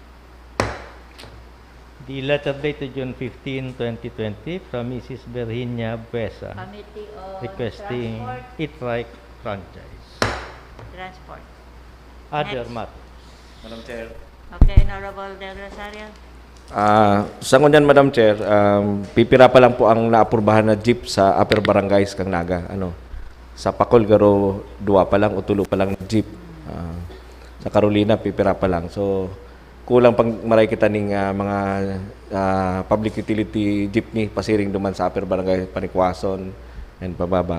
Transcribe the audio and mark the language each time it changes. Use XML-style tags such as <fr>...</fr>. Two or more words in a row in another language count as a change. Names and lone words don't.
<en>The letter dated June 15, 2020 from Mrs. Virginia Buesa Committee on requesting Transport. Itrike franchise. Transport. Other Next. matters. Madam Chair. Okay, Honorable Del Rosario.</en> <bik>Sa ngunyan, Madam Chair, pipira pa lang po ang naapurbahan na jeep sa Upper Barangays kang Naga. Sa Pacol, garo, 2 pa lang o 3 pa lang na jeep. Sa Carolina, pipira pa lang. So, kulang pang maray kita ning mga</bik> <en>public utility jeepney</en> <bik>pasiring duman sa Upper Barangay Panikwason and pababa.</bik>